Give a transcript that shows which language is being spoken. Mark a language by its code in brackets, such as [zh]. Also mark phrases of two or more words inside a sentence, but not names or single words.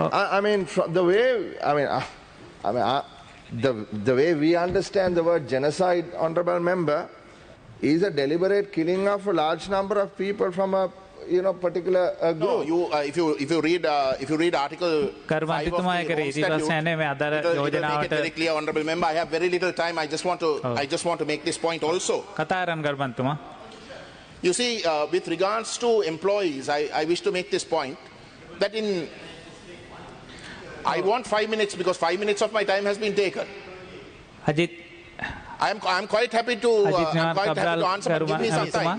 [en] I mean, the way, the way we understand the word genocide, Honourable Member, is a deliberate killing of a large number of people from a particular No, group. if you read Article 5 of the [si] කරුමන්තිතුමා ඒක [en] Home [si] රීති [en] Statute, [si] වශයෙන් මේ අදාළ [en] it'll make it [si] යෝජනාවට [en] very clear, honourable member. I have very little time. I just want to make this point also. [si] කතා කරන්න කරුමන්තුමා. [en] You see, with regards to employees, I wish to make this point that I want 5 minutes because 5 minutes of my time has been taken. අජිත් I'm quite happy to answer, but give me some time.